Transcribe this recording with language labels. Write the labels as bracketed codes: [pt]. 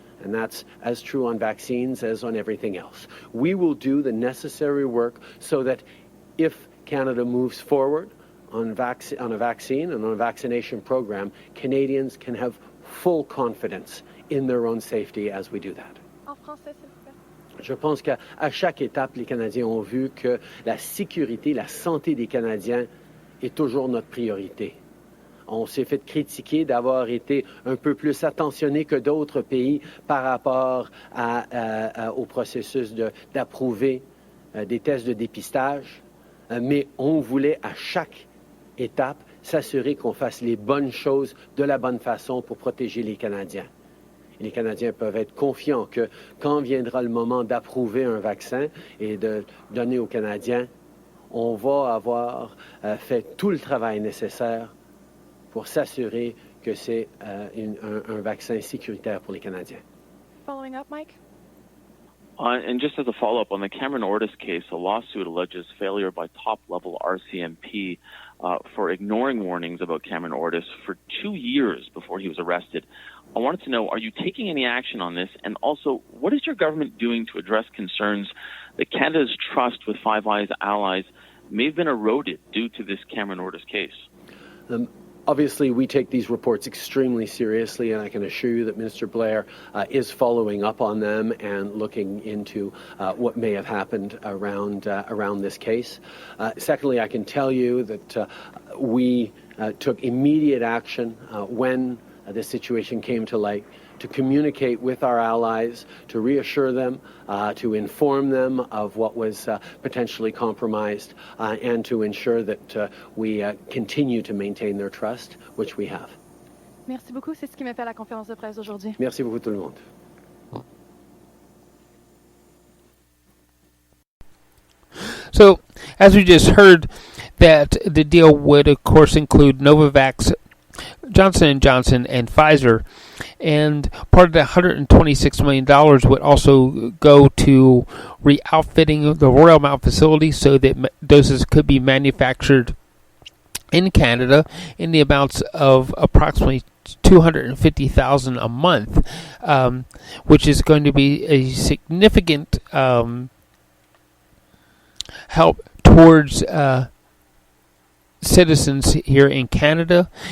[en] And that's as true on vaccines as on everything else. We will do the necessary work so that if Canada moves forward on a vaccine and on a vaccination program, Canadians can have full confidence in their own safety as we do that. [fr] En français, s'il vous plaît. Je pense qu'à chaque étape, les Canadiens ont vu que la sécurité, la santé des Canadiens est toujours notre priorité. On s'est fait critiquer d'avoir été un peu plus attentionné que d'autres pays par rapport au processus d'approuver des tests de dépistage, mais on voulait à chaque étape s'assurer qu'on fasse les bonnes choses de la bonne façon pour protéger les Canadiens. Et les Canadiens peuvent être confiants que quand viendra le moment d'approuver un vaccin et de donner aux Canadiens, on va avoir fait tout le travail nécessaire pour s'assurer que c'est un vaccin sécuritaire pour les Canadiens. [en] Following up, Mike? And just as a follow-up, on the Cameron Ortis case, a lawsuit alleges failure by top-level RCMP for ignoring warnings about Cameron Ortis for 2 years before he was arrested. I wanted to know, are you taking any action on this? And also, what is your government doing to address concerns that Canada's trust with Five Eyes allies may have been eroded due to this Cameron Ortis case? Obviously, we take these reports extremely seriously, and I can assure you that Minister Blair is following up on them and looking into what may have happened around this case. Secondly, I can tell you that we took immediate action when the situation came to light to communicate with our allies, to reassure them, to inform them of what was potentially compromised, and to ensure that we continue to maintain their trust, which we have. [fr] Merci beaucoup. C'est ce qui m'a fait la conférence de presse aujourd'hui. Merci beaucoup tout le monde. [en] So, as we just heard, that the deal would, of course, include NovaVax, Johnson & Johnson, and Pfizer. And part of the $126 million would also go to re-outfitting the Royal Mount facility so that doses could be manufactured in Canada in the amounts of approximately $250,000 a month, which is going to be a significant help towards citizens here in Canada.